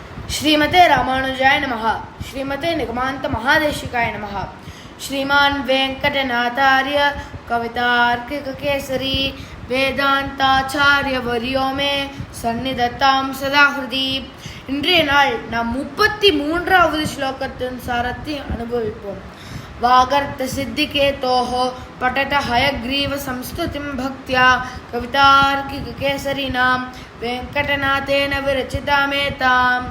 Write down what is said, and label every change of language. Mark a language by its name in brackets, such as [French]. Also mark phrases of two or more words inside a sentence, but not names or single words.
[Sanskrit] श्रीमते रामानुजाय नमः। श्रीमते निगमान्त महादेशिकाय नमः। श्रीमान् वेंकटनाथार्य कवितार्किककेसरी वेदान्ताचार्यवर्यो मे सन्निधत्तां सदाहृदि. [Tamil] இன்றைய நாள் நாம் 33வது ஸ்லோகத்தின் சாரத்தை அனுபவிப்போம். [Sanskrit] वागर्थ सिद्धि हेतोः पठत हयग्रीव संस्तुतिं भक्त्या कवितार्किक केसरिणा वेङ्कटनाथेन विरचितामेताम्.